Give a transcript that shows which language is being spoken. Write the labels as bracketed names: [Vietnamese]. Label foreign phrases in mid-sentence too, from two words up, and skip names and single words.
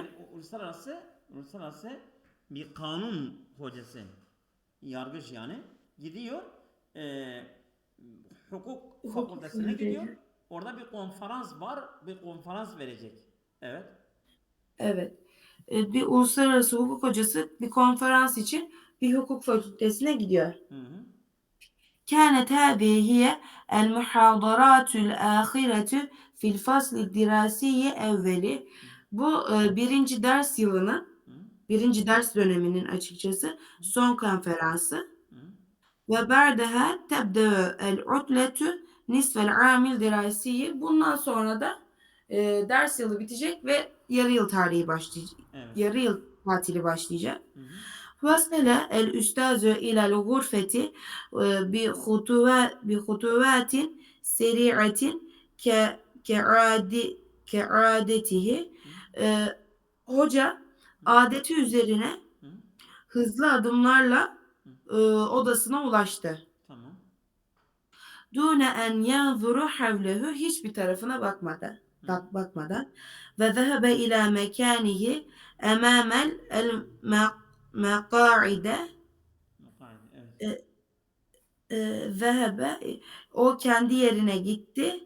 [Turkish] Yani uluslararası bir kanun hocası, yargıç yani gidiyor, e, hukuk Hukuk fakültesine gidiyor. fakültesi. Orada bir konferans var, bir konferans verecek. Evet. Evet. Bir uluslararası hukuk hocası bir konferans için bir hukuk fakültesine gidiyor. Hı hı. [Arabic] كانت هذه هي المحاضرات الآخرة في الفصل الدراسي أولي. [Turkish] Bu birinci ders yılının, Hı. birinci ders döneminin açıkçası Hı. son konferansı. Hı. [Arabic] Ve بعدها تبدأ العطلة نصف العام الدراسي. [Turkish] Bundan sonra da ders yılı bitecek ve yarı yıl tarihi başlayacak. Evet. Yarı yıl tatili başlayacak. Hı hı. [Arabic] وصل الأستاذ إلى الغرفة بخطوات سريعة كعاد كعادته. [Turkish] Hı. Hoca Hı. adeti üzerine Hı. hızlı adımlarla Hı. odasına ulaştı. Tamam. [Arabic] دون أن ينظر حوله [Turkish] hiçbir tarafına Hı hı. [Arabic] bakmadan وذهب إلى مكانه أمام المقاعد e, zehebe [Turkish] o kendi yerine gitti.